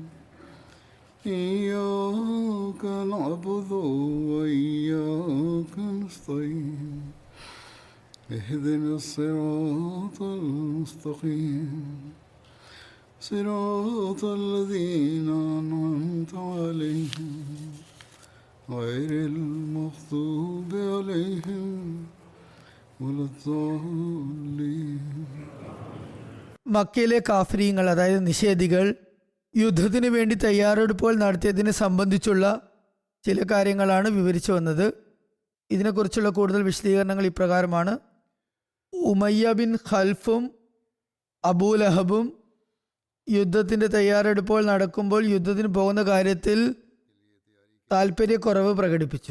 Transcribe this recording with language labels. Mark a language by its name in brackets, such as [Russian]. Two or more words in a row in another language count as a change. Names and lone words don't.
[Arabic] إياك نعبد وإياك نستعين اهدنا الصراط المستقيم صراط الذين أنعمت عليهم غير المغضوب عليهم ولا الضالين. [Malayalam] മക്കയിലെ കാഫിരീങ്ങൾ, അതായത് നിഷേധികൾ, യുദ്ധത്തിന് വേണ്ടി തയ്യാറെടുപ്പുകൾ നടത്തിയതിനെ സംബന്ധിച്ചുള്ള ചില കാര്യങ്ങളാണ് വിവരിച്ചു വന്നത്. ഇതിനെക്കുറിച്ചുള്ള കൂടുതൽ വിശദീകരണങ്ങൾ ഇപ്രകാരമാണ്. ഉമയ്യ ബിൻ ഖൽഫും അബൂലഹബും യുദ്ധത്തിൻ്റെ തയ്യാറെടുപ്പുകൾ നടക്കുമ്പോൾ യുദ്ധത്തിന് പോകുന്ന കാര്യത്തിൽ താല്പര്യക്കുറവ് പ്രകടിപ്പിച്ചു.